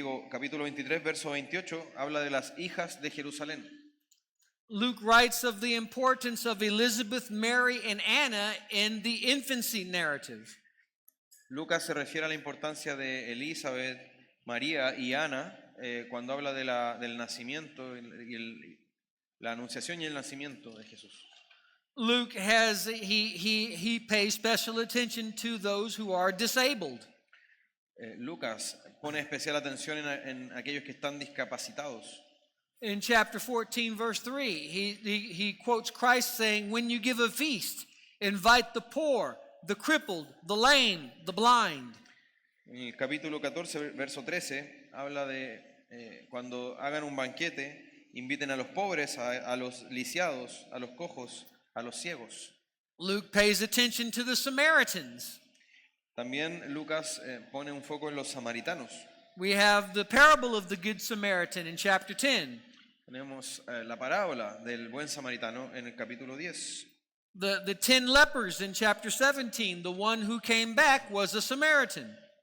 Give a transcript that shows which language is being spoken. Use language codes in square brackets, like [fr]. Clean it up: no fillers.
[es] Capítulo 23, verso 28, habla de las hijas de Jerusalén. [en] Luke writes of the importance of Elizabeth, Mary, and Anna in the infancy narrative. [es] Lucas se refiere a la importancia de Elizabeth, María y Ana cuando habla del nacimiento y la anunciación y el nacimiento de Jesús. [en] Luke he pays special attention to those who are disabled. [es] Lucas pone especial atención en aquellos que están discapacitados. [en] In chapter 14, verse 3, he quotes Christ saying, when you give a feast, invite the poor, the crippled, the lame, the blind. [es] En el capítulo 14, verso 13, habla de cuando hagan un banquete, inviten a los pobres, a los lisiados, a los cojos, a los ciegos. [en] Luke pays attention to the Samaritans. [es] También Lucas pone un foco en los samaritanos. [en] We have the parable of the Good Samaritan in chapter 10. [es] Tenemos la parábola del buen samaritano en el capítulo 10. [en] The 10 lepers in chapter 17, the one who came back was a Samaritan.